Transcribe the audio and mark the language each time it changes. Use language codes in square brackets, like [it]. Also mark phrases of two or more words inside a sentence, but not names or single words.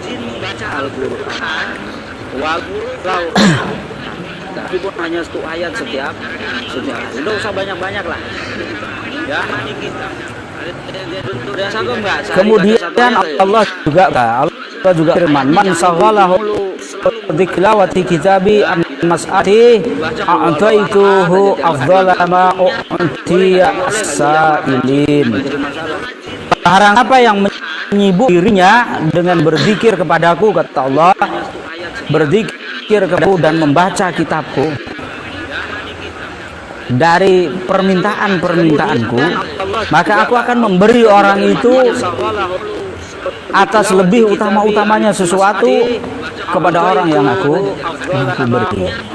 [id] Tapi pun hanya 1 ayat setiap hari. Tidak usah banyak-banyak lah. Ya. Kemudian Allah juga firman, [ar] من شغله ذكري كتابي عن مسألتي أعطيته أفضل ما أعطي السائلين. [id] Barang apa yang menyibuk dirinya dengan berzikir kepadaku, kata Allah, berzikir kepadaku dan membaca kitabku, dari permintaan-permintaanku, maka aku akan memberi orang itu atas lebih utama-utamanya sesuatu kepada orang yang aku beri.